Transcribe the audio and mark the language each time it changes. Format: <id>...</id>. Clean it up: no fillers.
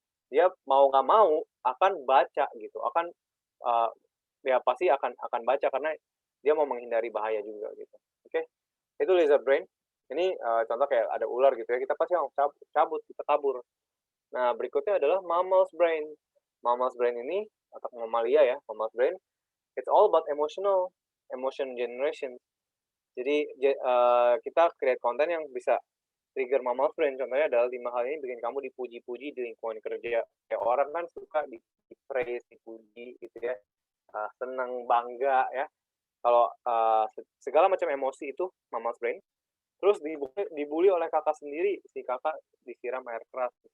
<id>Dia mau nggak mau akan baca gitu, akan ya pasti akan baca karena dia mau menghindari bahaya juga gitu. Oke, itu lizard brain. Ini contoh kayak ada ular gitu ya, kita pasti cabut, kita kabur. Nah, berikutnya adalah mammal's brain. Mammal's brain ini otak mamalia ya, mammal's brain.</id> <en>It's all about emotion generation.</en> <id>Jadi kita create konten yang bisa trigger mammal's brain. Contohnya adalah 5 hal ini bikin kamu dipuji-puji di lingkungan kerja. Kayak orang kan suka di praise, dipuji gitu ya. Senang, bangga ya. Kalau segala macam emosi itu mama's brain, terus dibully oleh kakak sendiri, si kakak disiram air keras.</id>